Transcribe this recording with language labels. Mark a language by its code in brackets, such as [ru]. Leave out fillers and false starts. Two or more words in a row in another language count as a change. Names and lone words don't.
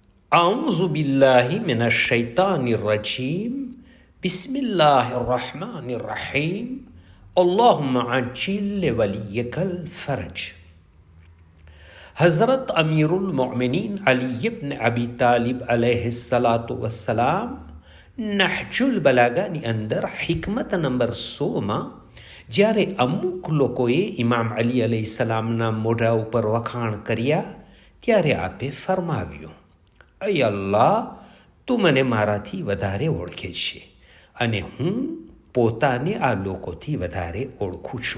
[ar] أعوذ بالله من الشيطان الرجيم بسم الله الرحمن الرحيم اللهم عجل لوليك الفرج. [gu] હઝરત અમીરુલ મોમિનીન અલી ઇબ્ન અબી તાલિબ [ar] عليه الصلاة والسلام [gu] નહજુલ બલાગાની અંદર હિકમત નંબર 100માં જ્યારે અમુક લોકોએ ઇમામ અલી અલૈહિસ્સલામના મોઢા ઉપર વખાણ કર્યા ત્યારે આપે ફરમાવ્યું, અય અલ્લાહ, તું મને મારાથી વધારે ઓળખે છે અને હું પોતાને આ લોકોથી વધારે ઓળખું છું.